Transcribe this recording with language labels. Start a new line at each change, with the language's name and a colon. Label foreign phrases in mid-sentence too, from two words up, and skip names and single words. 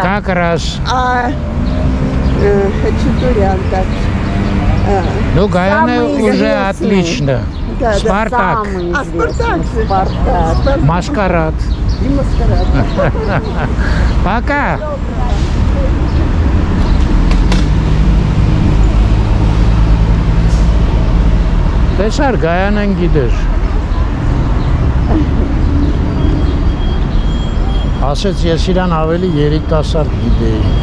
Russian: Как раз. Хачатурян, так. Ну, Гаяна уже отлично. Да, Спартак. Да, Спартак же. Спартак. Маскарад. И маскарад. Пока.
Armenian: Տեսար Գայանեն գիտեր։ Ասեց ես իրան ավելի երիտասարդ գիտեի։